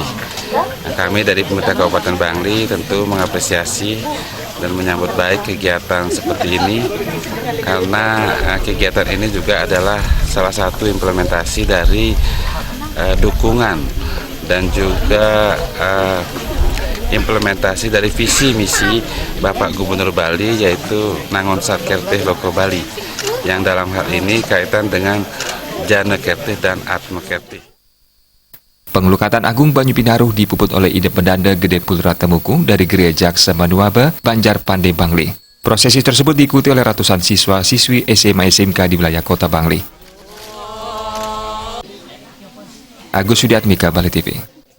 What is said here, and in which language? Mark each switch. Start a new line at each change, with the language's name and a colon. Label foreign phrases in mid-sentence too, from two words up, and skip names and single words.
Indonesian: Kami dari pemerintah Kabupaten Bangli tentu mengapresiasi dan menyambut baik kegiatan seperti ini karena kegiatan ini juga adalah salah satu implementasi dari dukungan dan juga implementasi dari visi misi Bapak Gubernur Bali yaitu Nangun Satkerti Loka Bali yang dalam hal ini kaitan dengan Jana Kerti dan Atma Kerti. Pengelukatan agung Banyu Pinaruh dipuput oleh Ida Pendanda Gede Pulra Temuku dari Gereja Jaksa Manuaba, Banjar Pandey Bangli. Prosesi tersebut diikuti oleh ratusan siswa-siswi SMA SMK di wilayah Kota Bangli. Agus Sudiatmika, Bali TV.